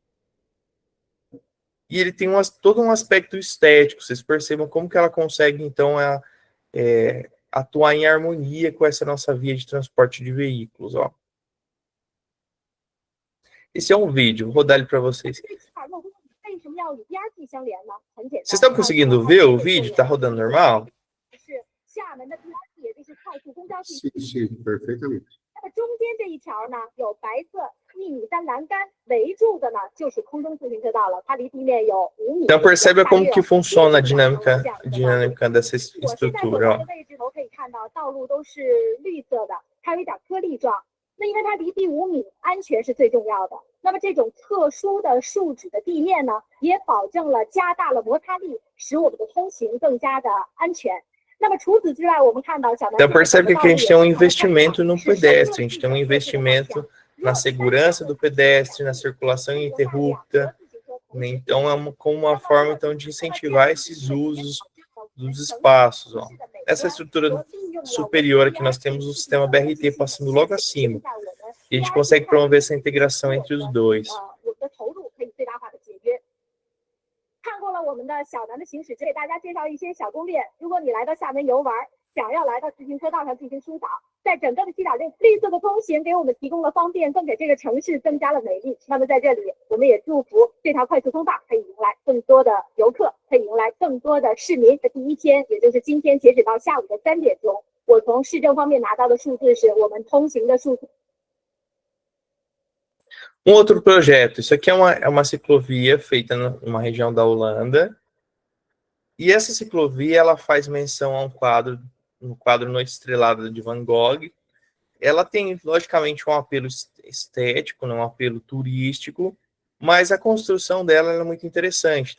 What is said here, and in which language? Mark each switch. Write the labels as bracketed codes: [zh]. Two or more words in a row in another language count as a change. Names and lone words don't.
[pt] E ele tem todo um aspecto estético, vocês percebam como que ela consegue, então, atuar em harmonia com essa nossa via de transporte de veículos, ó. Esse é um vídeo, vou rodar ele para vocês. Vocês estão conseguindo ver o vídeo? Está rodando normal? Sim, sim, perfeitamente. [zh] 中间这一条呢，有白色1.3米栏杆围住的呢，就是空中自行车道了，它离地面有5米。 [pt] Então percebe como que funciona a dinâmica dessa [zh] 我现在所 [pt] estrutura, [zh] 在的位置头可以看到，道路都是绿色的，它有一点颗粒状。那因为它离地5米，安全是最重要的。那么这种特殊的树脂的地面呢，也保证了加大了摩擦力，使我们的通行更加的安全。那么除此之外，我们看到小南 [pt] Então percebe que aqui a gente tem um investimento no pedestre, a gente tem um investimento na segurança do pedestre, na circulação ininterrupta. Então é como uma forma então de incentivar esses usos dos espaços. Ó. Essa estrutura superior aqui nós temos o sistema BRT passando logo acima. E a gente consegue promover essa integração entre os dois. [zh] 看过了我们的小南的行驶，给大家介绍一些小攻略。如果你来到厦门游玩，想要来到自行车道上进行疏导，在整个的西岛内，绿色的通行给我们提供了方便，更给这个城市增加了美丽。那么在这里，我们也祝福这条快速通道可以迎来更多的游客，可以迎来更多的市民。这第一天，也就是今天，截止到下午的3点钟，我从市政方面拿到的数字是我们通行的数字。 [pt] outro projeto, isso aqui é uma ciclovia feita numa região da Holanda, e essa ciclovia ela faz menção a um quadro Noite Estrelada de Van Gogh. Ela tem, logicamente, um apelo estético, um apelo turístico, mas a construção dela é muito interessante.